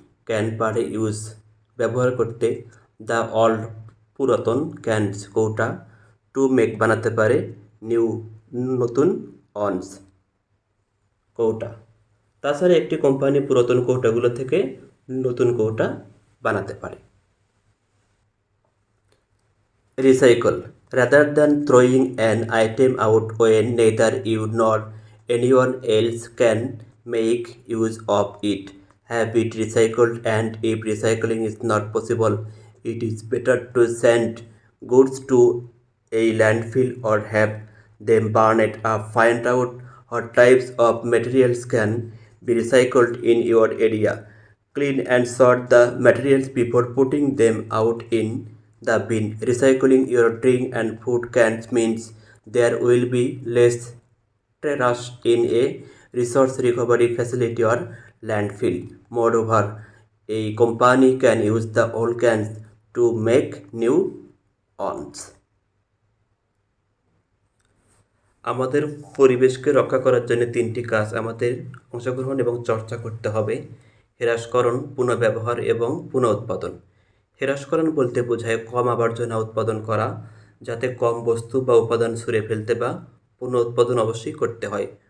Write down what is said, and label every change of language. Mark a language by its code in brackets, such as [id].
[bn] Can পারে use ব্যবহার করতে, [en] the old [bn] পুরাতন ক্যানস কৌটা, [en] to make [bn] বানাতে পারে, নিউ নতুন, অনস কৌটা। তাছাড়া একটি কোম্পানি পুরাতন কৌটাগুলো থেকে নতুন কৌটা বানাতে পারে। [en] Recycle. Rather than throwing an item out when neither you nor anyone else can make use of it, have it recycled, and if recycling is not possible, it is better to send goods to a landfill or have them burn it up. Find out what types of materials can be recycled in your area. Clean and sort the materials before putting them out in the bin. Recycling your drink and food cans means there will be less trash in a resource recovery facility or landfill. Moreover, a company can use the old cans to make new ones. [bn] আমাদের পরিবেশকে রক্ষা করার জন্য 3টি কাজ আমাদের অংশগ্রহণ এবং চর্চা করতে হবে: হ্রাসকরণ, পুনঃব্যবহার এবং পুনঃউৎপাদন। হ্রাসকরণ বলতে বোঝায় কম আবর্জনা উৎপাদন করা, যাতে কম বস্তু বা উপাদান ছুঁড়ে ফেলতে বা পুনঃউৎপাদন অবশ্যই করতে হয়।